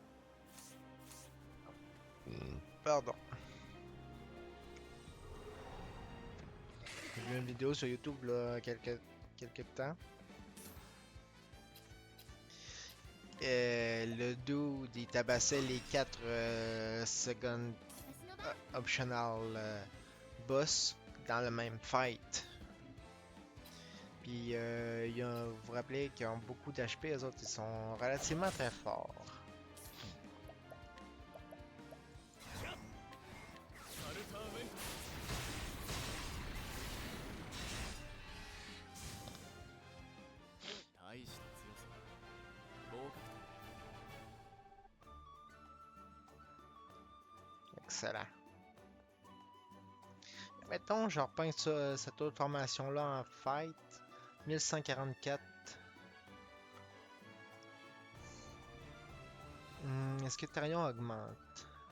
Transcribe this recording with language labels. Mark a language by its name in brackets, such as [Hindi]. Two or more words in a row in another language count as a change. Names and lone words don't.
[French] Pardon. J'ai vu une vidéo sur YouTube là, quelques temps. Le dude, il tabassait les 4 second [Japanese] 私の番 [English] optional boss [French] dans le même fight. Puis, vous vous rappelez qu'ils ont beaucoup d'HP, eux autres, ils sont relativement très forts. [Japanese] サルターウェント大した強さ合格 [French] Excellent. Mettons, je repeins cette autre formation-là en fight. 1144. Est-ce que Tarion augmente?